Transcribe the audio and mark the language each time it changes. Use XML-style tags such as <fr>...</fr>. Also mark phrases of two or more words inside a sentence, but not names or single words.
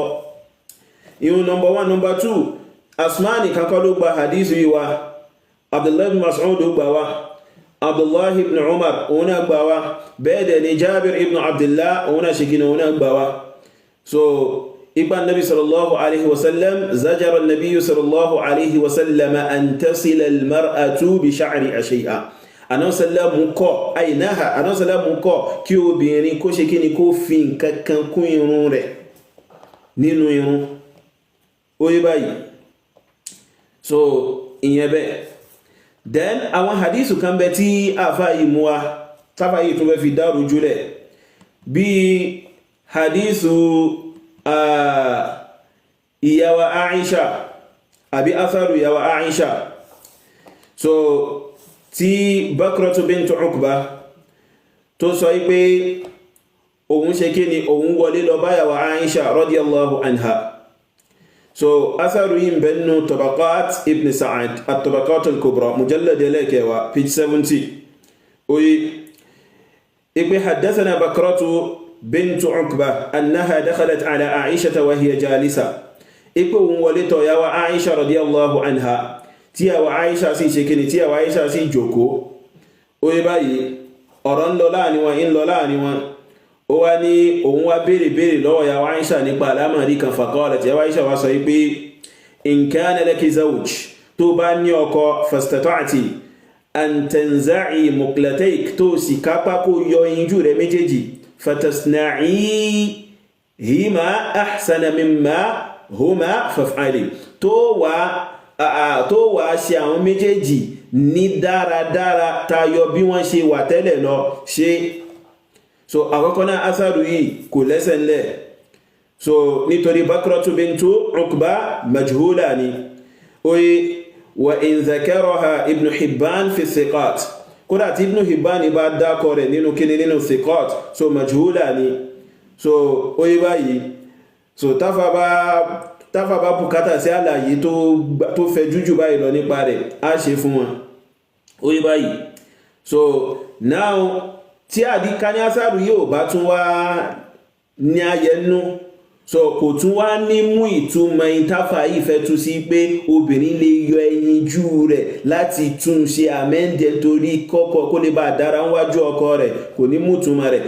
<yo>ìhun number 1. number 2, asmani kankan ló gba hadith yìí wá, Abdullahi ibn Mas'ud ló gbà wá, Abdullahi ibn Umar òun náà gbà wá, bẹ́ẹ̀ dẹ̀ ni Jabir ibn Abdullah òun náà ṣekínà òun náà gbà wá.</yo> <ar>so ipa نبي صلى الله عليه وسلم زجر نبي صلى الله عليه وسلم أن تصل المرأة بشعر شيئا,</ar> <yo>anọ́sàlámù kọ́ àìnáhà, anọ́sàlámù kọ́ kí obìnrin kó ṣe kí ni kó fi nǹkankan kún irun rẹ̀ nínú irun. ó yé báyìí, so ìyẹn bẹ́ẹ̀. then àwọn hadithu kan bẹ tí àfáyí mú wa táfáyí tó bẹ́ fi dárò jùlẹ̀, bí hadithu ìyàwó Aisha àbí atharu ìyàwó Aisha, so tí Bakratu bintu Uqba tó sọ pé òun ṣe kí ni òun wọlé lọ báyàwó Aisha</yo> <ar>رضي الله عنها.</ar> <yo>so atharu yìí bẹnu Tabaqat ibn Sa'ad at-Tabaqat al-Kubra mujallad ẹlẹ́kẹwàá page 70.</yo> <ar>oye ipe حدثتنا بكرة بنت عقبة أنها دخلت على عائشة وهي جالسة,</ar> <yo>ipe òun wọlé tọ̀ yàwó Aisha</yo> <ar>رضي الله عنها</ar> <yo>tí àwọ̀ Aisha sì ṣe kíni tí àwọ̀ Aisha sì jókòó. ó yé báyìí, ọ̀rọ̀ ń lọ láàrin wọn, ó wá ní òun wá béèrè lọ́wọ́ yàwó Aisha nípa alámàrí kan. faqalat, yàwó Aisha wá sọ pé</yo> <ar>إن كان لك زوج,</ar> <yo>tó bá ní ọkọ,</yo> <ar>فاستطعت أن تنزعي مقلتيك,</ar> <yo>tó sì kápá kó yọ injú rẹ̀ méjèèjì,</yo> <ar>فتصنعيهما أحسن مما هما فافعلي,</ar> <yo>tó wá ṣe àwọn méjèèjì ní dáradára tayọ bí wọ́n ṣe wà tẹ́lẹ̀ lọ ṣe. so àkọ́kọ́ náà asaru yìí kò lẹ́sẹ̀ ńlẹ̀, so nítorí Bakratu bintu Uqba majhula ni. oye</yo> <ar>وإن ذكرها ابن حبان في الثقات,</ar> <yo>kódà tí Ibn Hibban bá dákọ rẹ̀ nínú kíni nínú thiqat, so majhula ni. so oye báyìí, so táfà bá bùkátà sí àlàyé tó fẹ́ jújù báyìí lọ nípa rẹ̀ á ṣe fún wọn. ó yé báyìí, so now tí àdíká ní asáàrù yóò bá tún wá ní ayẹnú, so kò tún wá ní mú ìtumọ̀ ìtafà yìí fẹ́ tú sí pé obìnrin lè yọ ẹyinjú rẹ̀ láti tún ṣe àmẹ́ndẹ̀ torí kọ́kọ́ kó lè bá dára wájú ọkọ rẹ̀, kò ní mútumọ̀ rẹ̀.</yo>